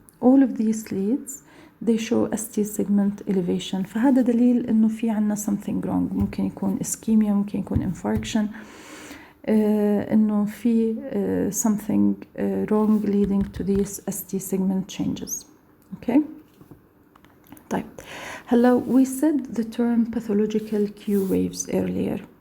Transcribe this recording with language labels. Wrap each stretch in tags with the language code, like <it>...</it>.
<en>all of these leads they show ST segment elevation.</en> <ar>فهذا دليل إنه في عنا</ar> <en>something wrong.</en> <ar>ممكن يكون ischemia ممكن يكون infarction إنه في</ar> <en>something wrong leading to these ST segment changes. Okay.</en> <ar>طيب هلا</ar> <en>we said the term pathological Q waves earlier.</en>